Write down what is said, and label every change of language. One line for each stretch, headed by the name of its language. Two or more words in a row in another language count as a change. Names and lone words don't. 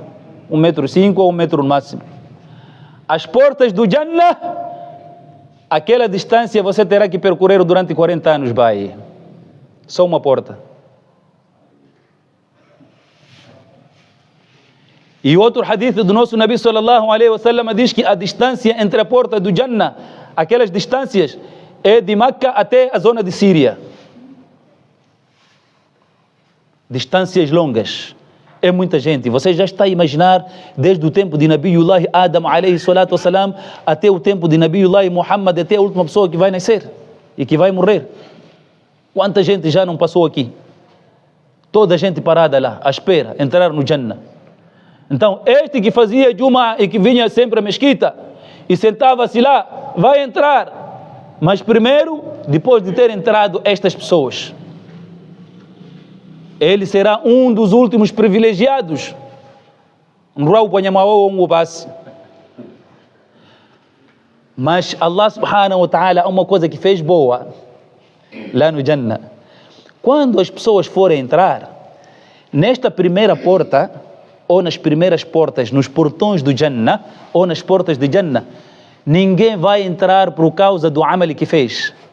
Portuguese: 1,5 m ou 1 metro no máximo. As portas do Jannah, aquela distância você terá que percorrer durante 40 anos, vai. Só uma porta. E outro hadith do nosso Nabi
Arabic: صلى الله عليه وسلم
Portuguese: diz que a distância entre a porta do Jannah, aquelas distâncias, é de Meca até a zona de Síria. Distâncias longas. É muita gente. Você já está a imaginar desde o tempo de Nabiullah Adam
Arabic: عليه الصلاة والسلام
Portuguese: até o tempo de Nabiullah Muhammad, até a última pessoa que vai nascer e que vai morrer. Quanta gente já não passou aqui? Toda a gente parada lá, à espera, entrar no Jannah. Então, este que fazia Juma e que vinha sempre à mesquita e sentava-se lá, vai entrar. Mas primeiro, depois de ter entrado estas pessoas, ele será um dos últimos privilegiados. Mas Allah
Arabic: سبحانه وتعالى,
Portuguese: uma coisa que fez boa lá no Jannah. Quando as pessoas forem entrar, nesta primeira porta, ou nas primeiras portas, nos portões do Jannah, ou nas portas de Jannah, ninguém vai entrar por causa do amal que fez.